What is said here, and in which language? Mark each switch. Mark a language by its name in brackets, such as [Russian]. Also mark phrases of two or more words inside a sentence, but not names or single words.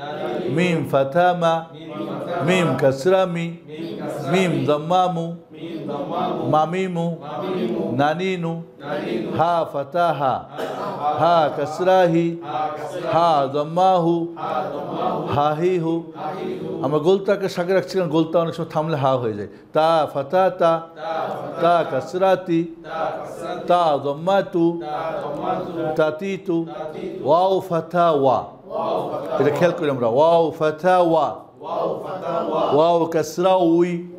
[Arabic] ميم فتاما، ميم كسرامي، ميم ضمامو، ماميمو نانينو ها فتحةها ها كسرةهي ها ضمةهو هاهيهو. [Bangla] আমরা গোলতাকে সাথে রাখছি কারণ গোলতা অনেক সময় থামলে হা হয়ে যায়। [Arabic] تا فتحةتا تا كسرةتي تا ضمةتو تاتيتو واو فتحة وا. [Bangla] এটা খেয়াল করি আমরা, [Arabic] واو فتحة وا واو كسرة وي